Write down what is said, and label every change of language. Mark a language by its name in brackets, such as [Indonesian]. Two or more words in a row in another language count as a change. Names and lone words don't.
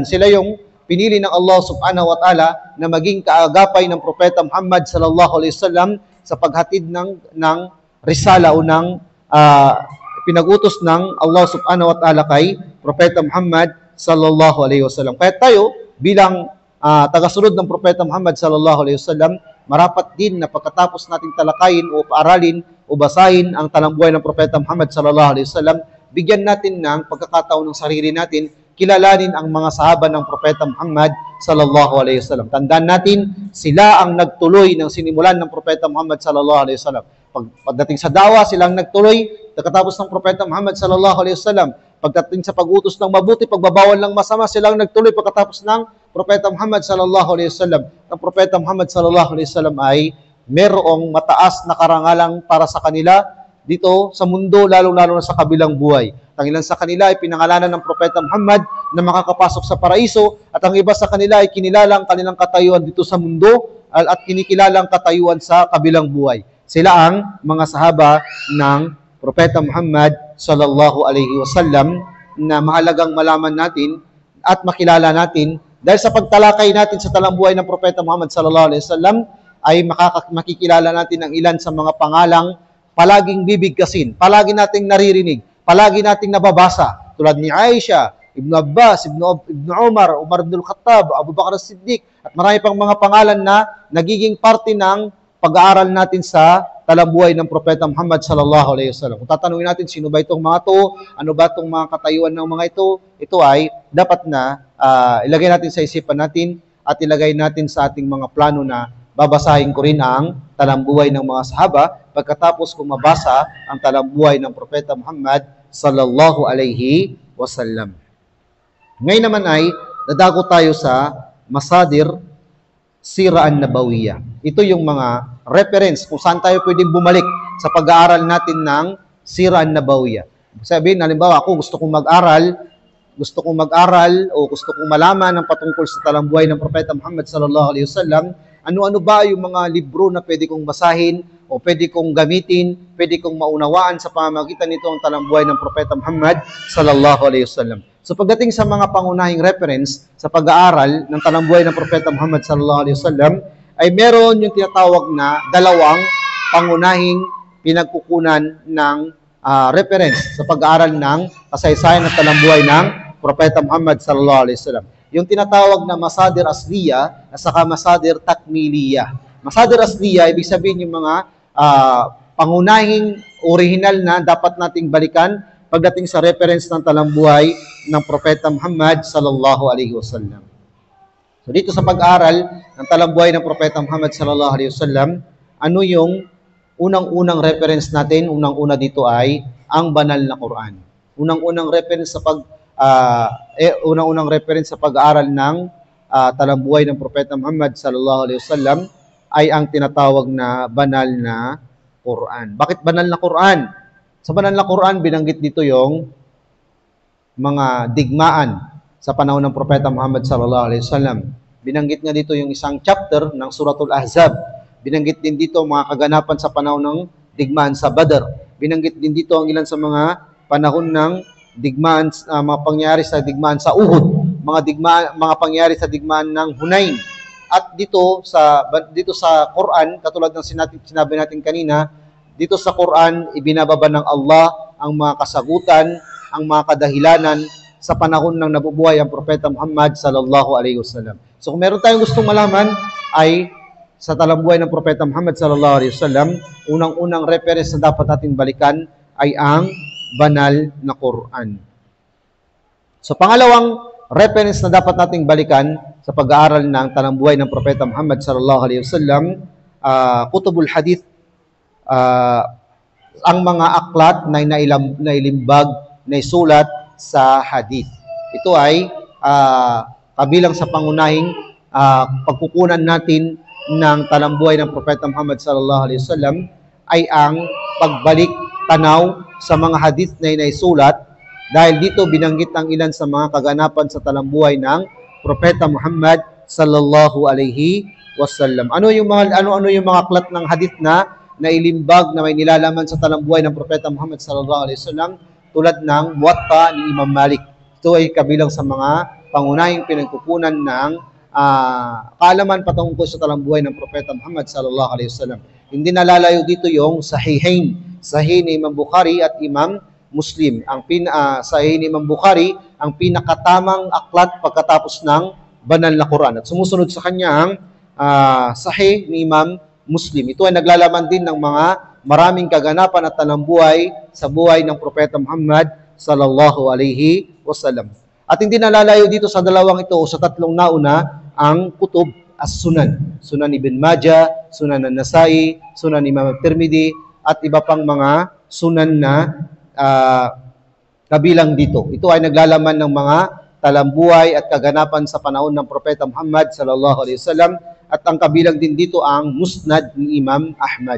[Filipino] Sila yung pinili ng Allah [Arabic] سبحانه وتعالى [Filipino] na maging kaagapay ng Propeta Muhammad [Arabic] صلى الله عليه وسلم [Filipino] sa paghatid ng risala o ng pinag-utos ng Allah [Arabic] سبحانه وتعالى [Filipino] kay Propeta Muhammad [Arabic] صلى الله عليه وسلم. [Filipino] Kaya tayo bilang tagasunod ng Propeta Muhammad [Arabic] صلى الله عليه وسلم, [Filipino] marapat din na pagkatapos nating talakayin o paaralin o basahin ang talambuhay ng Propeta Muhammad [Arabic] صلى الله عليه وسلم, [Filipino] bigyan natin ng pagkakataon ng sarili natin, kilalanin ang mga sahaba ng Propeta Muhammad [Arabic] صلى الله عليه وسلم. [Filipino] Tandaan natin, sila ang nagtuloy ng sinimulan ng Propeta Muhammad [Arabic] صلى الله عليه وسلم. [Filipino] Pagdating sa dawa, silang nagtuloy, pagkatapos ng Propeta Muhammad [Arabic] صلى الله عليه وسلم. [Filipino] Pagdating sa pag-utos ng mabuti, pagbabawal ng masama, silang nagtuloy pagkatapos ng Propeta Muhammad [Arabic] صلى الله عليه وسلم. [Filipino] Ang Propeta Muhammad [Arabic] صلى الله عليه وسلم [Filipino] ay merong mataas na karangalang para sa kanila dito sa mundo, lalong-lalo na sa kabilang buhay. Ang ilan sa kanila ay pinangalanan ng Propeta Muhammad na makakapasok sa paraiso, at ang iba sa kanila ay kinilalang kanilang katayuan dito sa mundo at kinikilalang katayuan sa kabilang buhay. Sila ang mga sahaba ng Propeta Muhammad [Arabic] صلى الله عليه وسلم [Filipino] na mahalagang malaman natin at makilala natin dahil sa pagtalakay natin sa talambuhay ng Propeta Muhammad [Arabic] صلى الله عليه وسلم [Filipino] ay makikilala natin ang ilan sa mga pangalang palaging bibigkasin, palagi nating naririnig, palagi nating nababasa, tulad ni Aisha, Ibn Abbas, Ibn Umar, Umar ibn al-Khattab, Abu Bakr as-Siddiq, at marami pang mga pangalan na nagiging parte ng pag-aaral natin sa talambuhay ng Propeta Muhammad [Arabic] صلى الله عليه وسلم. [Filipino] Kung tatanungin natin sino ba itong mga to, ano ba itong mga katayuan ng mga ito ay dapat na ilagay natin sa isipan natin at ilagay natin sa ating mga plano na babasahin ko rin ang talambuhay ng mga sahaba pagkatapos kong mabasa ang talambuhay ng Propeta Muhammad [Arabic] صلى الله عليه وسلم. [Filipino] Ngayon naman ay dadago tayo sa [Arabic] مصادر السيرة النبوية. [Filipino] Ito yung mga reference kung saan tayo pwedeng bumalik sa pag-aaral natin ng [Arabic] السيرة النبوية. [Filipino] Sabihin, halimbawa ako gusto kong mag-aral o gusto kong malaman ng patungkol sa talambuhay ng Propeta Muhammad [Arabic] صلى الله عليه وسلم, [Filipino] ano-ano ba yung mga libro na pwede kong basahin o pwede kong gamitin, pwede kong maunawaan sa pamamagitan nito ang talambuhay ng Propeta Muhammad [Arabic] صلى الله عليه وسلم. [Filipino] So pagdating sa mga pangunahing reference sa pag-aaral ng talambuhay ng Propeta Muhammad [Arabic] صلى الله عليه وسلم, [Filipino] ay meron yung tinatawag na dalawang pangunahing pinagkukunan ng reference sa pag-aaral ng kasaysayan ng talambuhay ng Propeta Muhammad [Arabic] صلى الله عليه وسلم. [Filipino] Yung tinatawag na [Arabic] مصادر أصلية [Filipino] at saka [Arabic] مصادر تكميلية. مصادر أصلية, [Filipino] ibig sabihin yung mga pangunahing original na dapat nating balikan pagdating sa reference ng talambuhay ng Propeta Muhammad [Arabic] صلى الله عليه وسلم. [Filipino] So dito sa pag-aral ng talambuhay ng Propeta Muhammad [Arabic] صلى الله عليه وسلم, [Filipino] ano yung unang-unang reference natin? Unang-una dito ay ang banal na Quran. Unang-unang reference sa pag-aaral ng talambuhay ng Propeta Muhammad [Arabic] صلى الله عليه وسلم [Filipino] ay ang tinatawag na banal na Quran. Bakit banal na Quran? Sa banal na Quran, binanggit dito yung mga digmaan sa panahon ng Propeta Muhammad [Arabic] صلى الله عليه وسلم. [Filipino] Binanggit nga dito yung isang chapter ng Suratul Ahzab. Binanggit din dito mga kaganapan sa panahon ng digmaan sa Badr. Binanggit din dito ang ilan sa mga panahon ng digmaan, mga pangyayari sa digmaan sa Uhud, mga pangyayari sa digmaan ng Hunain. At dito sa Quran, katulad ng sinabi natin kanina, dito sa Quran, ibinababa ng Allah ang mga kasagutan, ang mga kadahilanan sa panahon ng nabubuhay ang Propeta Muhammad [Arabic] صلى الله عليه وسلم. [Filipino] So kung meron tayong gustong malaman ay sa talambuhay ng Propeta Muhammad [Arabic] صلى الله عليه وسلم, [Filipino] unang-unang reference na dapat nating balikan ay ang banal na Quran. So pangalawang reference na dapat nating balikan sa pag-aaral ng talambuhay ng Propeta Muhammad [Arabic] صلى الله عليه وسلم, كتب الحديث, [Filipino] ang mga aklat na nailimbag, na isulat sa hadith. Ito ay kabilang sa pangunahing pagkukunan natin ng talambuhay ng Propeta Muhammad [Arabic] صلى الله عليه وسلم [Filipino] ay ang pagbalik tanaw sa mga hadith na naisulat, dahil dito binanggit ang ilan sa mga kaganapan sa talambuhay ng Propeta Muhammad [Arabic] صلى الله عليه وسلم. [Filipino] Ano yung mga aklat ng hadith na nailimbag na may nilalaman sa talambuhay ng Propeta Muhammad [Arabic] صلى الله عليه وسلم, [Filipino] tulad ng Muwatta ni Imam Malik. Ito ay kabilang sa mga pangunahing pinagkukunan ng kaalaman patungkol sa talambuhay ng Propeta Muhammad [Arabic] صلى الله عليه وسلم. [Filipino] Hindi nalalayo dito yung Sahihain, Sahih ni Imam Bukhari at Imam Muslim. Sahih ni Imam Bukhari ang pinakatamang aklat pagkatapos ng banal na Quran. At sumusunod sa kanya ang Sahih ni Imam Muslim. Ito ay naglalaman din ng mga maraming kaganapan at talambuhay sa buhay ng Propeta Muhammad [Arabic] صلى الله عليه وسلم. [Filipino] At hindi nalalayo dito sa dalawang ito o sa tatlong nauna ang [Arabic] كتب السنن. [Filipino] Sunan Ibn Majah, Sunan an-Nasai, Sunan Imam Tirmidhi, at iba pang mga sunan na kabilang dito. Ito ay naglalaman ng mga talambuhay at kaganapan sa panahon ng Propeta Muhammad [Arabic] صلى الله عليه وسلم, [Filipino] at ang kabilang din dito ang Musnad ni Imam Ahmad.